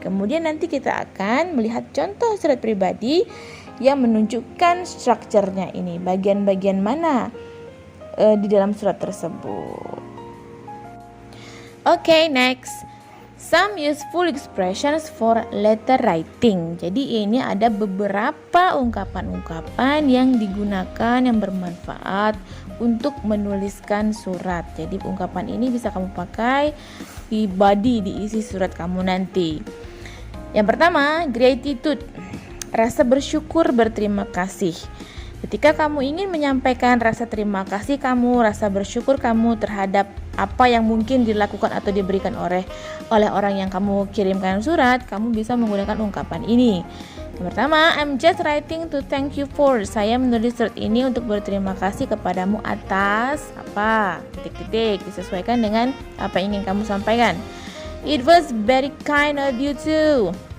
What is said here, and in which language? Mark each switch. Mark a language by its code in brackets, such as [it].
[id] Kemudian nanti kita akan melihat contoh surat pribadi yang menunjukkan strukturnya ini, bagian-bagian mana di dalam surat tersebut. [en] Okay, next. Some useful expressions for letter writing. [id] Jadi ini ada beberapa ungkapan-ungkapan yang digunakan yang bermanfaat untuk menuliskan surat. Jadi ungkapan ini bisa kamu pakai di body, di isi surat kamu nanti. Yang pertama, gratitude. Rasa bersyukur, berterima kasih. Ketika kamu ingin menyampaikan rasa terima kasih kamu, rasa bersyukur kamu terhadap apa yang mungkin dilakukan atau diberikan oleh orang yang kamu kirimkan surat, kamu bisa menggunakan ungkapan ini. Yang pertama, [en] I'm just writing to thank you for. [id] Saya menulis surat ini untuk berterima kasih kepadamu atas apa? Titik-titik, disesuaikan dengan apa yang ingin kamu sampaikan. [en] It was very kind of you too.